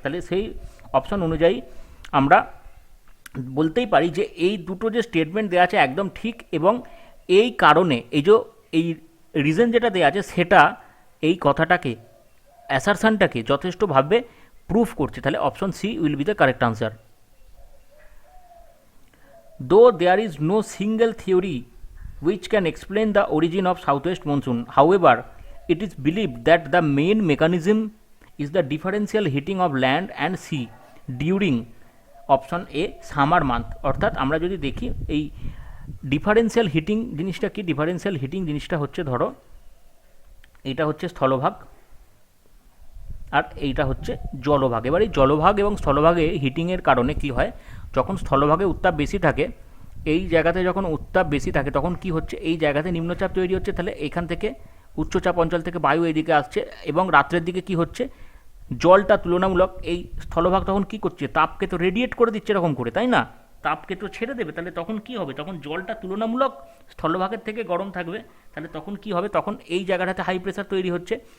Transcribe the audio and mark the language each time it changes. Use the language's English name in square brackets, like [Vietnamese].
[Bangla] তাহলে সেই অপশন অনুযায়ী আমরা বলতেই পারি যে এই দুটো যে স্টেটমেন্ট দেওয়া আছে একদম ঠিক, এবং এই কারণে এই রিজন যেটা দেওয়া আছে সেটা এই কথাটাকে, অ্যাসারশনটাকে যথেষ্টভাবে প্রুফ করছে। [English] তাহলে option C will be the correct answer. Though there is no single theory which can explain the origin of southwest monsoon, however it is believed that the main mechanism is the differential heating of land and sea during option A summer month. [Bangla] অর্থাৎ আমরা যদি দেখি এই differential heating জিনিসটা কি, differential heating জিনিসটা হচ্ছে, ধরো এইটা হচ্ছে স্থলভাগ আর এইটা হচ্ছে জলভাগ। এবার এই জলভাগ এবং স্থলভাগে হিটিংয়ের কারণে কি হয়, যখন স্থলভাগে উত্তাপ বেশি থাকে, এই জায়গাতে যখন উত্তাপ বেশি থাকে তখন কি হচ্ছে, এই জায়গাতে নিম্নচাপ তৈরি হচ্ছে, তাহলে এখান থেকে উচ্চচাপ অঞ্চল থেকে বায়ু এইদিকে আসছে, এবং রাত্রের দিকে কি হচ্ছে, জলটা তুলনামূলক এই স্থলভাগ তখন কি করছে, তাপকে তো রেডিয়েট করে দিচ্ছে এরকম করে, তাই না, তাপকে তো ছেড়ে দেবে, তাহলে তখন কি হবে, তখন জলটা তুলনামূলক স্থলভাগের থেকে গরম থাকবে, তাহলে তখন কি হবে, তখন এই জায়গাটাতে হাই প্রেশার তৈরি হচ্ছে।